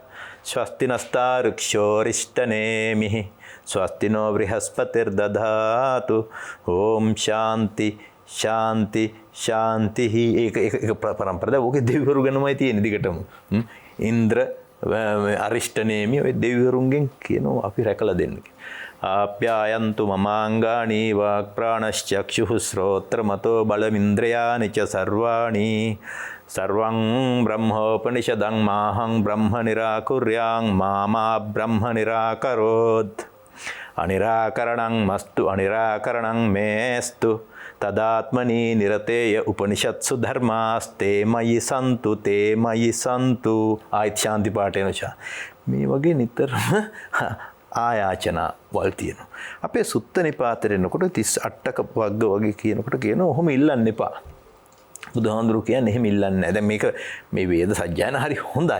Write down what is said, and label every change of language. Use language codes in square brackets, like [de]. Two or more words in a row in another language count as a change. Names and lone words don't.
[sa] ස්වස්තිනස්තාරුක්ෂෝරිෂ්ඨනේමිः ස්වස්තිනෝ බ්‍රහස්පතිර්දධාතු ඕම් ශාන්ති ශාන්ති ශාන්තිහි [si] ඒක පරම්පරාව ඕකේ දෙවිවරු ගැනමයි තියෙන දිගටම ඉන්ද්‍ර අරිෂ්ඨනේමි ඔය දෙවිවරුන්ගෙන් කියනවා අපි රැකලා දෙන්න [sa] ආප්‍යායන්තු මමාංගානි වාක් ප්‍රාණශ්චක්ෂුः ශ්‍රෝත්‍ර මතෝ බලමින්ද්‍රයානි ච සර්වාණි सर्वं ब्रह्मोपनिषदं माहं ब्रह्म निराकुर्यां मामा ब्रह्म निराकरोत् अनिराकरणं मस्तु अनिराकरणं मेस्तु तदात्मनि निरतेय उपनिषत्सु धर्मास्ते मयि सन्तु ආයිත් ශාන්ති පාඨේන ච [si] මේ වගේ නිතරම ආයාචනා වල් තියෙනවා. අපේ සුත්ත නිපාතේ එනකොට 38ක වග්ග වගේ කියනකොට කියනවා ඔහොම ඉල්ලන්න එපා. බුදුහාඳුරු කියන්නේ එහෙම ඉල්ලන්නේ නැහැ. දැන් මේක මේ වේද සජ්ජායන හරි හොඳයි.